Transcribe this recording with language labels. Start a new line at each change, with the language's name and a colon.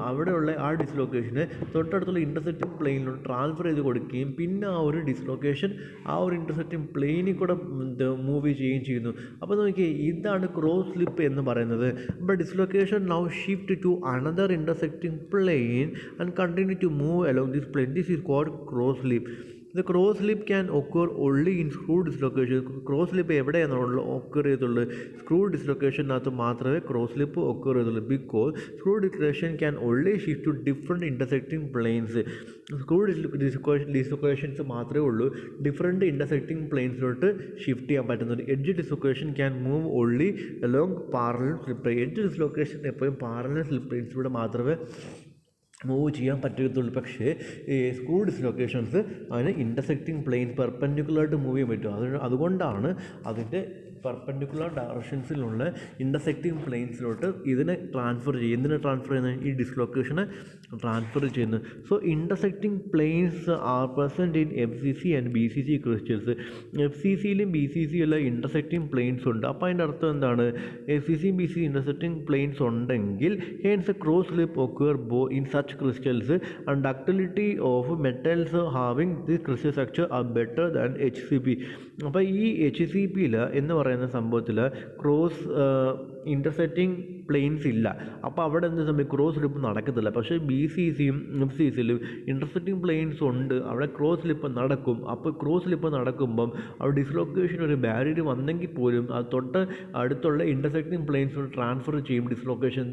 Malayalam: അവിടെയുള്ള ആ ഡിസ്ലൊക്കേഷന് തൊട്ടടുത്തുള്ള ഇൻ്റർസെക്റ്റിംഗ് പ്ലെയിനിലോട്ട് ട്രാൻസ്ഫർ ചെയ്ത് കൊടുക്കുകയും പിന്നെ ആ ഒരു ഡിസ്ലൊക്കേഷൻ ആ ഒരു ഇൻ്റർസെക്റ്റിംഗ് പ്ലെയിനിൽ കൂടെ മൂവ് ചെയ്യുകയും ചെയ്യുന്നു. അപ്പോൾ നോക്കിയേ, ഇതാണ് ക്രോസ് സ്ലിപ്പ് എന്ന് പറയുന്നത്. അപ്പോൾ
English: Dislocation now shift to another intersecting plane and continue to move along this plane. This is called cross slip. The cross slip can occur only in screw dislocation.
Malayalam: Cross slip എവിടെയാണെന്നുള്ളത് occur ചെയ്തുള്ളത്? Screw ഡിസ്ലൊക്കേഷനകത്ത് മാത്രമേ cross slip occur ചെയ്തുള്ളൂ.
English: Because screw dislocation can only shift to different intersecting planes.
Malayalam: Screw dislocations മാത്രമേ ഉള്ളൂ different intersecting പ്ലെയിൻസിലോട്ട് shift ചെയ്യാൻ പറ്റുന്നത്.
English: Edge dislocation can move only along parallel slip plane.
Malayalam: Edge dislocation എപ്പോഴും parallel slip പ്ലെയിൻസിലൂടെ മാത്രമേ move ചെയ്യാൻ പറ്റത്തുള്ളൂ. പക്ഷേ ഈ സ്ക്രൂ ഡിസ്ലൊക്കേഷൻസ് അതിന് ഇൻ്റർസെക്റ്റിംഗ് പ്ലെയിൻസ് പെർപെൻഡിക്കുലറായിട്ട് മൂവ് ചെയ്യാൻ പറ്റും. അതുകൊണ്ടാണ് അതിൻ്റെ പെർപെൻഡിക്കുലർ ഡയറക്ഷൻസിലുള്ള ഇൻ്റർസെക്റ്റിംഗ് പ്ലെയിൻസിലോട്ട് ഇതിനെ ട്രാൻസ്ഫർ ചെയ്യും. എന്തിനെ ട്രാൻസ്ഫർ ചെയ്യുന്നത്? ഈ ഡിസ്ലൊക്കേഷനെ ട്രാൻസ്ഫർ ചെയ്യുന്നത്.
English: So intersecting planes are present in FCC and BCC crystals.
Malayalam: FCCയിലും BCCയിലും intersecting planes ഉണ്ട്. അപ്പോൾ അതിൻ്റെ അർത്ഥം എന്താണ്?
English: FCC BCC intersecting planes ഉണ്ടെങ്കിൽ hence cross slip occur in such crystals and ductility of metals having this crystal structure are better than HCP.
Malayalam: അപ്പോൾ ഈ HCPയിൽ എന്ന് പറയുന്ന സംഭവത്തിൽ ക്രോസ് ഇൻ്റർസെക്റ്റിംഗ് പ്ലെയിൻസ് ഇല്ല. അപ്പോൾ അവിടെ എന്ത് സംഭവിക്കും, ക്രോസ് സ്ലിപ്പ് നടക്കത്തില്ല. പക്ഷേ ബി സി സിയും എഫ് സി സിയിലും ഇൻ്റർസെക്റ്റിംഗ് പ്ലെയിൻസ് ഉണ്ട്, അവിടെ ക്രോസ് സ്ലിപ്പ് നടക്കും. അപ്പോൾ ക്രോസ് സ്ലിപ്പ് നടക്കുമ്പം അവിടെ ഡിസ്ലൊക്കേഷൻ ഒരു ബാരിയർ വന്നെങ്കിൽ പോലും അത് തൊട്ട് അടുത്തുള്ള ഇൻ്റർസെക്റ്റിംഗ് പ്ലെയിൻസിലോട്ട് ട്രാൻസ്ഫർ ചെയ്യും ഡിസ്ലൊക്കേഷൻ.